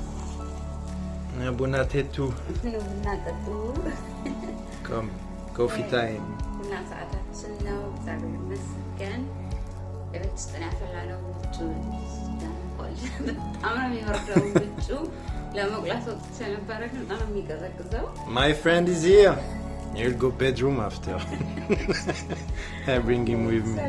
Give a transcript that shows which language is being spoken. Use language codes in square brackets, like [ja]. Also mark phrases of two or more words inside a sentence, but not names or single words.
[am] ቡና ቴቱ. ቡና ጠጡ. [en] Come, coffee time. [am] ቡና ሰዓታችን ነው. እግዚአብሔር ይመስገን. እቤት ውስጥ ነው ያፈላነው. ውጭ ደምቋል. በጣም ነው የሚወርደው ውጭ. ለመቁላት ወጥቼ ነበረ ግን በጣም ነው የሚቀዘቅዘው. [en] My friend is here. You'll go bedroom after. I bring him with me.